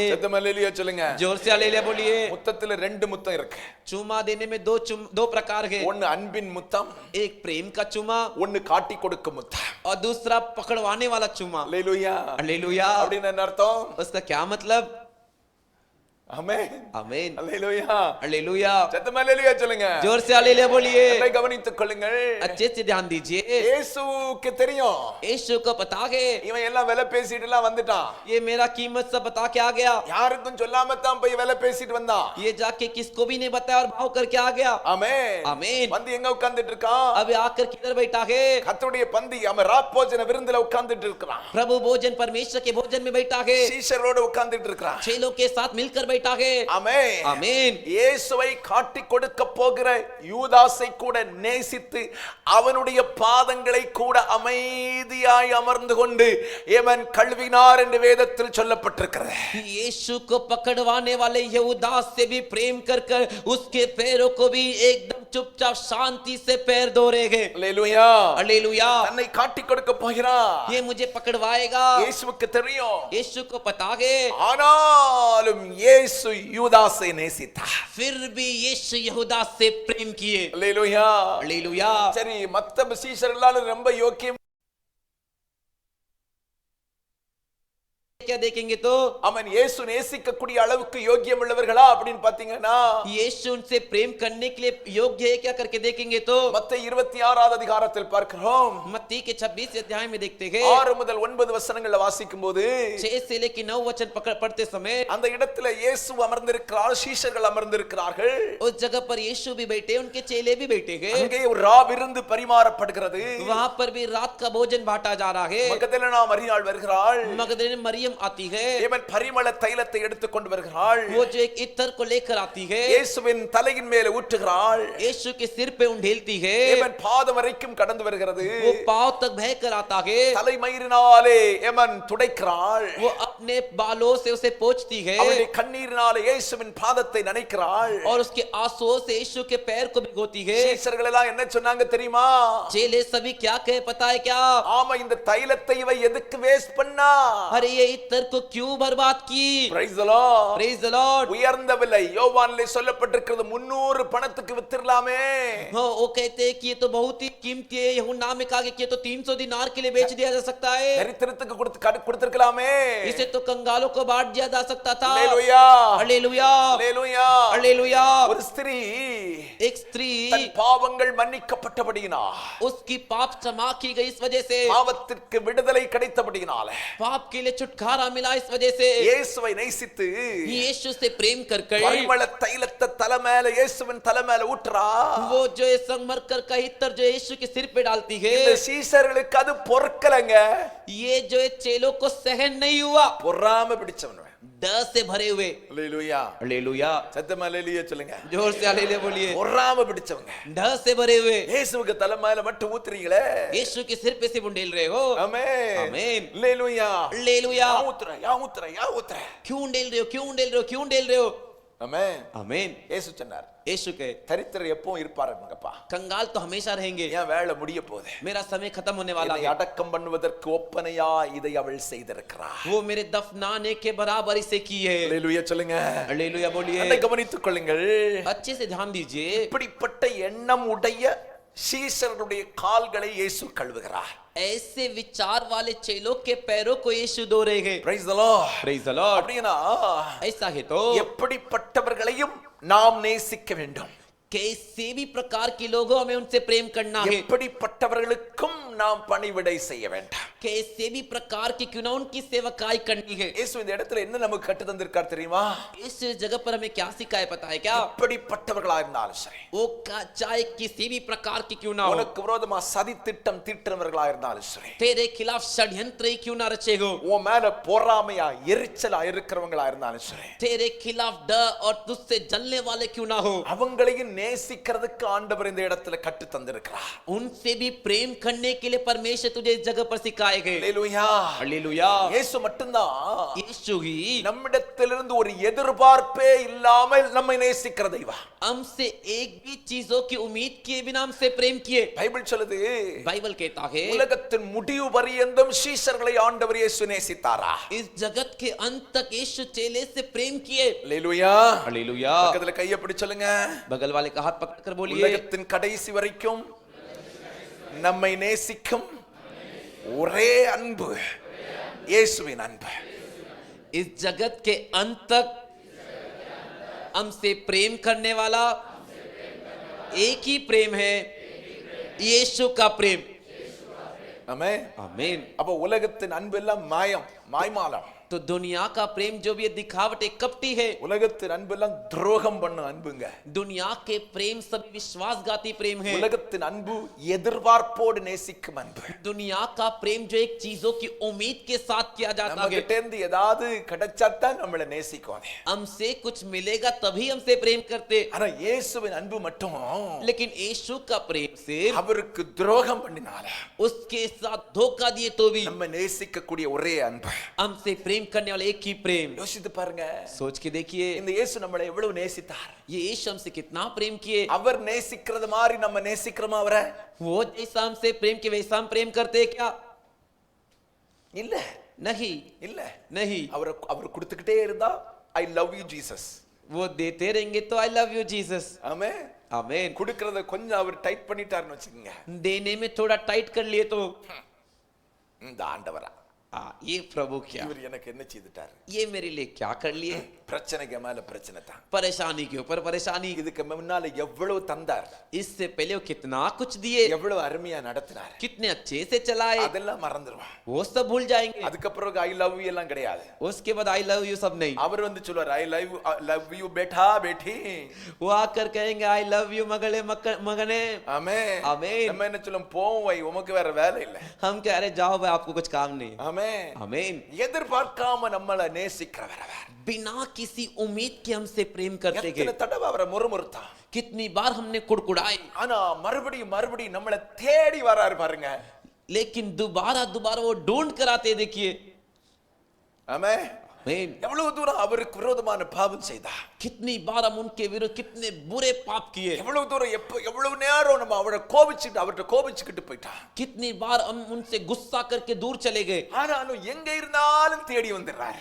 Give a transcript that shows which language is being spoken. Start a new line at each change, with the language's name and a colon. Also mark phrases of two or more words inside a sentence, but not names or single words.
Tamil: சத்தமா அல்லேலூயா சொல்லுங்க.
Hindi: जोर से हालेलुया बोलिए।
Tamil: முத்தத்துல 2 முத்தம் இருக்கு.
Hindi: चुम्मा देने में दो प्रकार है।
Tamil: ஒன்னு அன்பின் முத்தம்,
Hindi: एक प्रेम का चुम्मा
Tamil: ஒன்னு காட்டி கொடுக்கும் முத்தம்.
Hindi: और दूसरा पकड़वाने वाला चुम्मा।
Tamil: அல்லேலூயா.
Hindi: हालेलुया,
Tamil: அப்படின்னு என்ன அர்த்தம்?
Hindi: उसका क्या मतलब?
Tamil: ஆமென்,
Hindi: आमीन,
Tamil: அல்லேலூயா.
Hindi: हालेलुया,
Tamil: சத்தமா அல்லேலூயா சொல்லுங்க.
Hindi: जोर से हालेलुया बोलिए।
Tamil: அதை கவனித்துக் கொள்ளுங்கள்.
Hindi: अच्छे से ध्यान दीजिए।
Tamil: இயேசுவுக்கு தெரியும்
Hindi: यीशु को पता है
Tamil: இவன் எல்லாம் விலை பேசிட்டு எல்லாம் வந்துட்டான்.
Hindi: ये मेरा कीमत सब बता के आ गया।
Tamil: யாருக்கும் சொல்லாம தான் போய் விலை பேசிட்டு வந்தான்.
Hindi: ये जाके किसको भी नहीं बताया और भाव करके आ गया।
Tamil: ஆமென்,
Hindi: आमीन।
Tamil: வந்து எங்க உட்கார்ந்துட்டு இருக்கான்?
Hindi: अब आकर किधर बैठा है?
Tamil: கர்த்தருடைய பந்தி அவன் ராப்போஜன விருந்துல உட்கார்ந்துட்டு இருக்கான்.
Hindi: प्रभु भोजन, परमेश्वर के भोजन में बैठा है।
Tamil: சீஷரோட உட்கார்ந்துட்டு இருக்கான்.
Hindi: चेलों के साथ मिलकर बैठा है।
Tamil: ஆமென்,
Hindi: आमीन।
Tamil: இயேசுவை காட்டி கொடுக்க போகிற யூதாசை கூட நேசித்து அவனுடைய பாதங்களை கூட அமைதியாய் அமர்ந்து கொண்டு ஏமன் கழுவினார் என்று வேதத்தில் சொல்லப்பட்டிருக்கிறது.
Hindi: यीशु को पकड़वाने वाले यहूदास से भी प्रेम कर कर उसके पैरों को भी एकदम चुपचाप शांति से पैर धो रहे हैं।
Tamil: அல்லேலூயா.
Hindi: हालेलुया,
Tamil: தன்னை காட்டி கொடுக்க போகிறான்.
Hindi: ये मुझे पकड़वाएगा।
Tamil: இயேசுவுக்கு தெரியும்.
Hindi: यीशु को पता है,
Tamil: ஆனாலும் இயேசு யூதாசை நேசித்தார்.
Hindi: फिर भी यीशु यहूदा से प्रेम किए।
Tamil: அல்லேலூயா.
Hindi: हालेलुया।
Tamil: சரி, மத்த சீஷர் எல்லாரும் ரொம்ப யோக்கியம்
Hindi: क्या देखेंगे तो
Tamil: அவன் இயேசு நேசிக்கக்கூடிய அளவுக்கு யோக்கியம் உள்ளவர்களா அப்படின்னு பாத்தீங்கன்னா
Hindi: यीशु उनसे प्रेम करने के लिए योग्य है क्या करके देखेंगे तो
Tamil: மத்தேயு 26வது அதிகாரத்தில் பார்க்கிறோம்
Hindi: मत्ती के 26 अध्याय में देखते हैं
Tamil: 6 முதல் 9 வசனங்களை வாசிக்கும்போது
Hindi: 6 से लेकर 9 वचन पढ़ते समय
Tamil: அந்த இடத்துல இயேசு அமர்ந்திருக்கிறார், சீஷர்கள் அமர்ந்திருக்கிறார்கள்.
Hindi: उस जगह पर यीशु भी बैठे, उनके चेले भी बैठे हैं.
Tamil: அங்கே ஒரு ரா விருந்து பரிமாறப்படுகிறது.
Hindi: वहां पर भी रात का भोजन बांटा जा रहा है.
Tamil: மகதலேனா மரியாள் வருகிறாள்.
Hindi: मगदलेना मरियम आती है.
Tamil: இவன் பரிமள தைலத்தை எடுத்துக் கொண்டு வருகிறாள்.
Hindi: वो जो एक इत्र को लेकर आती है.
Tamil: இயேசுவின் தலையின் மேலே ஊற்றுகிறாள்.
Hindi: यीशु के सिर पे उंडेलती है.
Tamil: இவன் பாதம் வரைக்கும் கடந்து வருகிறது.
Hindi: वो पांव तक बह कर आता है.
Tamil: தலைமயிரினாலே இவன் துடைக்கிறாள்.
Hindi: वो अपने बालों से उसे पोंछती है.
Tamil: அவளுடைய கண்ணீரினாலே இயேசுவின் பாதத்தை நனைக்கிறாள்.
Hindi: और उसके आंसुओं से यीशु के पैर को भिगोती है.
Tamil: சீஷர்கள் எல்லாம் என்ன சொன்னாங்க தெரியுமா?
Hindi: चेले सभी क्या कहे पता है क्या?
Tamil: ஆமா, இந்த தைலத்தை இவ எதுக்கு வேஸ்ட் பண்ணா?
Hindi: अरे ये इत्र को क्यों बर्बाद की?
English: Praise the Lord. Praise the Lord.
Tamil: உயர்ந்த விலை யோவானிலே சொல்லப்பட்டிருக்கிறது 300 பணத்துக்கு வித்திரலாமே.
Hindi: वो कहते हैं कि ये तो बहुत ही कीमती है. यूहन्ना में कहा कि ये तो 300 दिनार के लिए बेच दिया जा सकता है.
Tamil: தரித்திரத்துக்கு கொடுத்திருக்கலாமே.
Hindi: इसे तो कंगालों को बांट दिया जा सकता था. हालेलुया, हालेलुया, हालेलुया, हालेलुया.
Tamil: ஒரு ஸ்திரீ,
Hindi: एक स्त्री
Tamil: தன் பாவங்கள் மன்னிக்கப்பட்டபடியினால்,
Hindi: उसकी पाप क्षमा की गई इस वजह से,
Tamil: பாவத்திற்கு விடுதலை கிடைத்தபடியினால்,
Hindi: पाप के लिए छुटकारा मिला इस वजह से,
Tamil: இயேசுவை நேசித்து
Hindi: यीशु से प्रेम कर
Tamil: பரிமள தைலத்தை தலை மேல இயேசுவின் தலை மேல ஊற்றா.
Hindi: वो जो संगमरमर का इत्र जो यीशु के सिर पे डालती है,
Tamil: இந்த சீஷர்களுக்கு அது பொறுக்கலங்க.
Hindi: ये जो चेलों को सहन नहीं हुआ.
Tamil: பொறாமை பிடிச்சவன்,
Hindi: डर से भरे हुए. हालेलुया, हालेलुया.
Tamil: சத்தமா हालेलुया சொல்லுங்க.
Hindi: जोर से हालेलुया बोलिए.
Tamil: பொறாமை பிடிச்சவங்க
Hindi: डर से भरे हुए.
Tamil: இயேசுவுக்கு தலை மேல மட்டும் ஊத்துறீங்களே.
Hindi: यीशु के सिर पे से उंडेल रहे हो.
Tamil: ஆமென்,
Hindi: आमीन. हालेलुया, हालेलुया.
Tamil: யா ஊத்துற.
Hindi: क्यों उंडेल रहे हो, क्यों उंडेल रहे हो, क्यों उंडेल रहे हो?
Tamil: ஆமென்.
Hindi: आमीन.
Tamil: இயேசு சொன்னார்,
Hindi: यीशु के
Tamil: தரித்திரர் எப்பவும் இருப்பாருங்கப்பா.
Hindi: कंगाल तो हमेशा रहेंगे.
Tamil: என் வேலை முடிய போகுது.
Hindi: मेरा समय खत्म होने वाला
Tamil: என்னை
Hindi: है.
Tamil: அடக்கம் பண்ணுவதற்கு ஒப்பனையா இதை அவள் செய்திருக்கிறார்.
Hindi: वो मेरे दफनाने के बराबर इसे की है.
Tamil: हालेलुया சொல்லுங்க.
Hindi: हालेलुया बोलिए.
Tamil: அதை கவனித்துக் கொள்ளுங்கள்.
Hindi: अच्छे से ध्यान दीजिए.
Tamil: இப்படிப்பட்ட எண்ணம் உடைய சீஷர்களுடைய கால்களை இயேசு கழுவுகிறார்.
Hindi: ऐसे विचार वाले चेलों के पैरों को यीशु धो रहे हैं.
English: Praise the Lord. Praise the Lord.
Tamil: அப்படினா
Hindi: ऐसा है तो
Tamil: எப்படிப்பட்டவர்களையும் நாம் நேசிக்க வேண்டும்.
Hindi: कैसे भी प्रकार के लोगों हमें उनसे प्रेम करना है.
Tamil: எப்படிப்பட்டவர்களுக்கும் நாம் பணிவிடை செய்ய வேண்டும்.
Hindi: कैसे भी प्रकार की क्यों ना उनकी सेवकाई करनी है.
Tamil: இயேசு இந்த இடத்துல என்ன நமக்கு கற்று தந்திருக்கார் தெரியுமா?
Hindi: इस जगह पर हमें क्या सिखाया पता है क्या?
Tamil: எப்படிப்பட்டவர்களா இருந்தாலும் சரி,
Hindi: वो चाहे किसी भी प्रकार की क्यों ना हो,
Tamil: உனக்கு விரோதமா சதி திட்டம் தீட்டுறவர்களா இருந்தாலும் சரி,
Hindi: तेरे खिलाफ षड्यंत्र ही क्यों ना रचे हो,
Tamil: உன் மேல பொறாமையா எரிச்சலா இருக்கிறவங்களா இருந்தாலும் சரி,
Hindi: तेरे खिलाफ डर और तुझसे जलने वाले क्यों ना हो,
Tamil: அவங்களையும் நேசிக்கிறதுக்கு ஆண்டவர் இந்த இடத்துல கற்று தந்திருக்கிறார்.
Hindi: उनसे भी प्रेम करने के लिए परमेश्वर तुझे इस जगह पर सिखाएगा. हालेलुया, हालेलुया.
Tamil: இயேசு மட்டும்தான்
Hindi: यीशु ही
Tamil: நம்மிடத்திலிருந்து ஒரு எதிர்பார்ப்பே இல்லாமல் நம்மை நேசிக்கிற தெய்வம்.
Hindi: हमसे एक भी चीजों की उम्मीद किए बिना हमसे प्रेम किए.
Tamil: பைபிள் சொல்லுது,
Hindi: बाइबल कहता है
Tamil: உலகத்தின் முடிவு பரியந்தம் சீஷர்களை ஆண்டவர் இயேசு நேசித்தாரா.
Hindi: इस जगत के अंत तक यीशु चेले से प्रेम किए. हालेलुயா, हालेलुया.
Tamil: பக்கத்துல கையை பிடிச்சு சொல்லுங்க,
Hindi: बगल वाले का हाथ पकड़कर बोलिए.
Tamil: உலகத்தின் கடைசி வரைக்கும் நம்மை நேசிக்கும் ஒரே அன்பு இயேசுவின் அன்பு.
Hindi: इस जगत के अंत तक हमसे प्रेम करने वाला एक ही प्रेम है, यीशु का प्रेम.
Tamil: ஆமென்.
Hindi: आमीन.
Tamil: அப்ப உலகத்தின் அன்பு எல்லாம் மாயம், மாய்மாலம்.
Hindi: तो दुनिया का प्रेम जो भी है दिखावट एक कपटी है.
Tamil: உலகத்தின் அன்பு எல்லாம் துரோகம் பண்ண அன்புங்க.
Hindi: दुनिया के प्रेम सभी विश्वासघाती प्रेम है.
Tamil: உலகத்தின் அன்பு எதிர்பார்ப்போடு நேசிக்கும் அன்பு.
Hindi: दुनिया का प्रेम जो एक चीजों की उम्मीद के साथ किया जाता
Tamil: நம்ம
Hindi: है.
Tamil: கிட்ட இருந்து ஏதாவது கிடைச்சாதான் நம்மள நேசிக்கும்.
Hindi: हमसे कुछ मिलेगा तभी हमसे प्रेम करते.
Tamil: ஆனா இயேசுவின் அன்பு மட்டும்
Hindi: लेकिन यीशु का प्रेम से
Tamil: அவருக்கு துரோகம் பண்ணினால
Hindi: उसके साथ धोखा दिए तो भी
Tamil: நம்ம நேசிக்க கூடிய ஒரே அன்பு.
Hindi: हमसे प्रेम करने वाला एक ही प्रेम.
Tamil: யோசித்து பாருங்க,
Hindi: सोच के देखिए
Tamil: இந்த இயேசு நம்மளை எவ்வளவு நேசித்தார்.
Hindi: ये यीशु हमसे कितना प्रेम किए.
Tamil: அவர் நேசிக்கிறது மாதிரி நம்ம நேசிக்கிறோமா அவரை?
Hindi: वो जैसा हमसे प्रेम किए वैसा हम प्रेम करते हैं क्या?
Tamil: இல்ல,
Hindi: नहीं,
Tamil: இல்ல.
Hindi: नहीं.
Tamil: அவர் கொடுத்துக்கிட்டே இருந்தா
English: I love you Jesus.
Hindi: वो देते रहेंगे तो
English: I love you Jesus.
Tamil: ஆமென்.
Hindi: आमीन.
Tamil: கொடுக்கிறத கொஞ்சம் அவர் டைட் பண்ணிட்டாருன்னு வச்சுக்கோங்க,
Hindi: देने में थोड़ा टाइट कर लिए तो
Tamil: இந்த ஆண்டவரா
Hindi: ये प्रभु क्या,
Tamil: இவர் எனக்கு என்ன செய்துட்டாரு?
Hindi: ये मेरे लिए क्या कर लिए।
Tamil: பிரச்சனைக்கு மேல பிரச்சனை தான்.
Hindi: परेशानी के ऊपर परेशानी।
Tamil: இதுக்கு முன்னால எவ்வளவு தந்தார்,
Hindi: इससे पहले वो कितना कुछ दिए,
Tamil: எவ்வளவு அருமையா நடத்தினார்,
Hindi: कितने अच्छे से चलाए,
Tamil: அதெல்லாம் மறந்துடுவான்.
Hindi: वो सब भूल जाएंगे।
Tamil: அதுக்கப்புறம்
English: I love you
Tamil: எல்லாம் கிடையாது.
Hindi: उसके बाद
English: I love you
Hindi: सब नहीं।
Tamil: அவர் வந்து சொல்வார்
English: I love you
Hindi: बेटा बेटी, वो आकर कहेंगे
English: I love you
Tamil: மகளே மகனே। ஆமென் ஆமென்। நம்ம என்ன சொல்லும், போவோம் வை, உமக்கு வேற வேலை இல்ல।
Hindi: हम कह रहे जाओ भाई, आपको कुछ काम नहीं।
Tamil: ஆமென்
Hindi: आमीन।
Tamil: எதிர்பார்க்காம நம்மள நேசிக்கிறவர் அவர்,
Hindi: बिना किसी उम्मीद के हमसे प्रेम करते
Tamil: எத்தனை
Hindi: गए।
Tamil: தடவை அவரை முறுமுறுத்தான்,
Hindi: कितनी बार हमने कुड़कुड़ाई,
Tamil: ஆனா மறுபடியும் மறுபடியும் நம்மள தேடி வராரு பாருங்க।
Hindi: लेकिन दोबारा दोबारा वो ढूंढ कर आते। देखिए
Tamil: ஆமென்
Hindi: आमीन।
Tamil: எவ்வளவு தூரம் அவருக்கு விரோதமான பாவம் செய்தா,
Hindi: कितनी बार हम उनके विरुद्ध कितने बुरे पाप किए,
Tamil: எவ்வளவு தூரம் எவ்வளவு நேரம் நம்ம அவரை கோபிச்சுக்கிட்டு போயிட்டான்,
Hindi: कितनी बार हम उनसे गुस्सा करके दूर चले गए।
Tamil: ஆனாலும் எங்க இருந்தாலும் தேடி வந்துடுறாரு,